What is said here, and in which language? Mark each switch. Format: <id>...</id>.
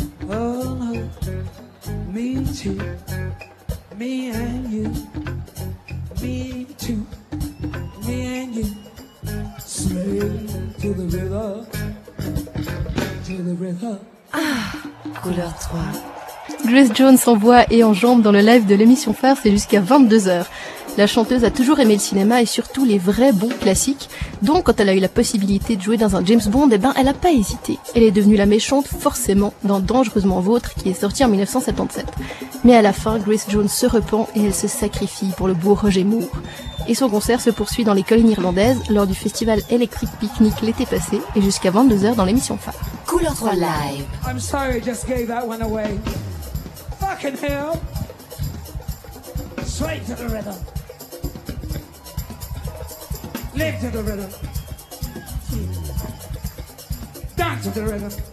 <en>Oh no, me too, me and you, me too, me and you. Slave to the rhythm, to the rhythm.</en> <fr>Ah, couleur 3. Grace Jones en voix et en jambes dans le live de l'émission Phare, c'est jusqu'à 22h. La chanteuse a toujours aimé le cinéma et surtout les vrais bons classiques. Donc, quand elle a eu la possibilité de jouer dans un James Bond, eh ben, elle n'a pas hésité. Elle est devenue la méchante, forcément, dans Dangereusement Vôtre, qui est sorti en 1977. Mais à la fin, Grace Jones se repent et elle se sacrifie pour le beau Roger Moore. Et son concert se poursuit dans les collines irlandaises, lors du festival Electric Picnic l'été passé, et jusqu'à 22h dans l'émission Phare. Couleur 3 live.</fr> <en>I'm sorry, I just gave that one away. Fucking hell! Straight to the rhythm. Live to the rhythm. Dance to the rhythm.</en>